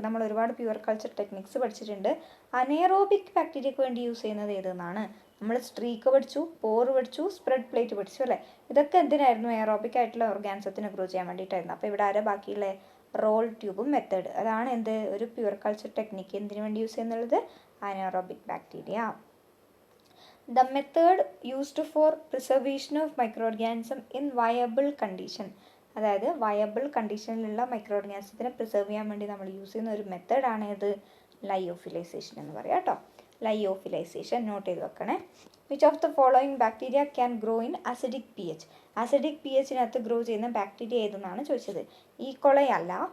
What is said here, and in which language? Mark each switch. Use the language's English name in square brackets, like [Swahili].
[Malayalam] നമ്മൾ ഒരുപാട് pure culture techniques പഠിച്ചിട്ടുണ്ട്. അനേറോബിക് ബാക്ടീരിയക്ക് വേണ്ടി യൂസ് ചെയ്യുന്നത് ഏതെന്നാണ്? നമ്മൾ സ്ട്രീക്ക് പഠിച്ചു, പോർ പഠിച്ചു, സ്പ്രെഡ് പ്ലേറ്റ് പഠിച്ചു അല്ലേ. ഇതൊക്കെ എന്തിനായിരുന്നു? എയറോബിക് ആയിട്ടുള്ള ഓർഗാനിസത്തിന് ഗ്രോ ചെയ്യാൻ വേണ്ടിയിട്ടായിരുന്നു. അപ്പോൾ ഇവിടെ ആരാ ബാക്കിയുള്ള റോൾ ട്യൂബും മെത്തേഡ്. അതാണ് എന്ത്? ഒരു പ്യുവർ കൾച്ചർ ടെക്നിക്ക് എന്തിനു വേണ്ടി use ചെയ്യുന്നുള്ളത്? Anaerobic bacteria. [English] The method used for preservation of microorganism in viable condition. [Malayalam] അതായത് വയബിൾ കണ്ടീഷനിലുള്ള മൈക്രോ ഓർഗാനിസത്തിനെ പ്രിസർവ് ചെയ്യാൻ വേണ്ടി നമ്മൾ യൂസ് ചെയ്യുന്ന ഒരു മെത്തേഡാണ് ഇത് ലയോഫിലൈസേഷൻ എന്ന് പറയാം കേട്ടോ. ലയോഫിലൈസേഷൻ നോട്ട് ചെയ്ത് വെക്കണേ. [English] Which of the following bacteria can grow in acidic P H. [Malayalam] Acidic P എച്ചിനകത്ത് grow ചെയ്യുന്ന ബാക്ടീരിയ ഏതെന്നാണ് ചോദിച്ചത്. ഈക്കോളൈ അല്ല.